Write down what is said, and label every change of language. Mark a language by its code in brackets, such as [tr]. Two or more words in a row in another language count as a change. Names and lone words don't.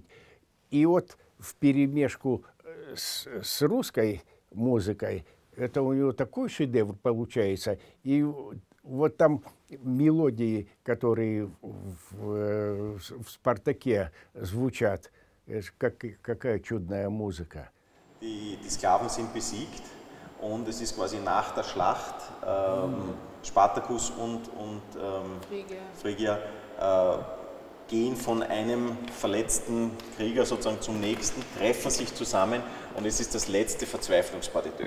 [ru] И вот вперемешку с русской музыкой это у него такой шедевр получается. И вот там мелодии, которые в «Спартаке» звучат, какая чудная музыка. [de] Die Sklaven sind besiegt und es ist quasi nach der Schlacht Spartacus und Phrygia gehen von einem verletzten Krieger sozusagen zum nächsten, treffen sich zusammen und es ist das letzte Verzweiflungspartitur.